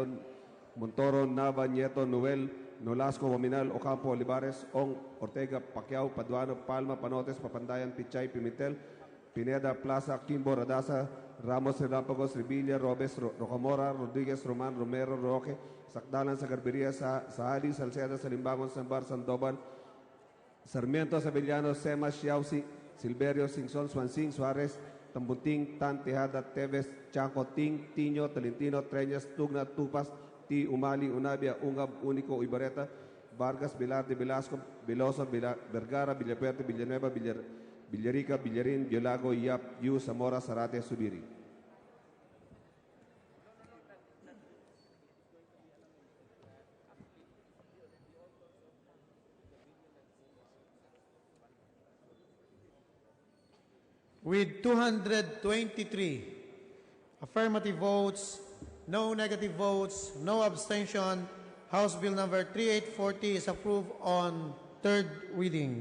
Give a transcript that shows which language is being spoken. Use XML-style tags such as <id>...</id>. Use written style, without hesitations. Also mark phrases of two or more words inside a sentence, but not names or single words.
<en>Montoro, Nava, Nieto, Noel, Nolasco, Waminal, Ocampo, Olivares, Ong, Ortega, Pacquiao, Paduano, Palma, Panotes, Papandayan, Pichay, Pimentel, Pineda, Plaza, Kimbo, Radasa, Ramos, Relampagos, Revilla, Robes, Rocamora, Rodriguez, Roman, Romero, Roque, Sacdalan, Sagarberia, Sahali, Salceda, Salimbangon, Sambar, Sandoval, Sarmiento, Sevillano, Sema, Xiausi, Silverio, Singson, Swansing, Suarez, Tambunting, Tan, Tejada, Teves, Chanco, Ting, Tino, Tolentino, Treñas, Tugna, Tupas, T. Umali, Unabia, Ungab, Unico, Ibareta, Vargas, Velarde, Velasco, Veloso, Vergara, Villaperte, Villanueva, Villarica, Villarin, Biolago, Yap, Yu, Zamora, Zarate, Subiri. With 223 affirmative votes, no negative votes, no abstention, House Bill number 3840 is approved on third reading.</en>